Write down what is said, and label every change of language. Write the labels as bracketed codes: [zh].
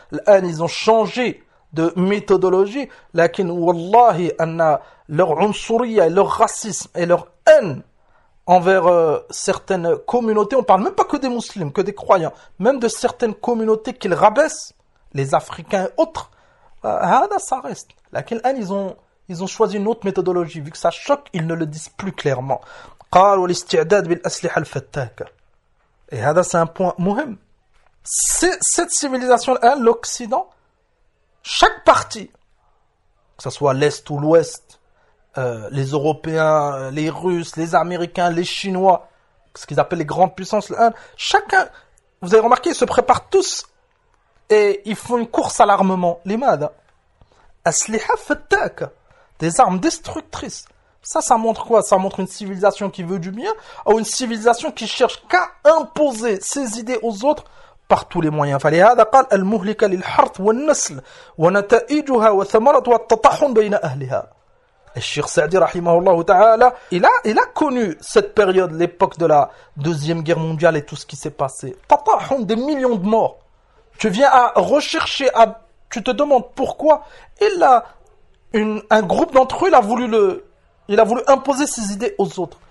[fr] الآن ils ont changé de méthodologie, [ar] لكن والله أن [fr] leur عنصرية, leur racisme et leur haine envers certaines communautés, on parle même pas que des musulmans, que des croyants, même de certaines communautés qu'ils rabaissent, les Africains et autres, ça reste. [ar] لكن الآن [fr] ils ont choisi une autre méthodologie, vu que ça choque, ils ne le disent plus clairement. [ar] قال والاستعداد بالأسلحة الفتاكة. [fr] Et هذا c'est un point مهم. Cette civilisation, l'Occident, chaque partie, que ce soit l'Est ou l'Ouest, les Européens, les Russes, les Américains, les Chinois, ce qu'ils appellent les grandes puissances, chacun, vous avez remarqué, ils se préparent tous et ils font une course à l'armement. L'imad, [ar] asliha fatak, [fr] des armes destructrices. Ça, ça montre quoi? Ça montre une civilisation qui veut du bien ou une civilisation qui cherche qu'à imposer ses idées aux autres par tous les moyens. [ar] فلهذا قال المهلكة للحرث والنسل ونتائجها وثمرتها والتطاحن بين أهلها. [fr] الشيخ سعدي [ar] رحمه الله تعالى [fr] il a connu cette période, l'époque de la deuxième guerre mondiale et tout ce qui s'est passé. تطاحن, des millions de morts. Tu viens à rechercher, tu te demandes pourquoi. Un groupe d'entre eux, il a voulu imposer ses idées aux autres.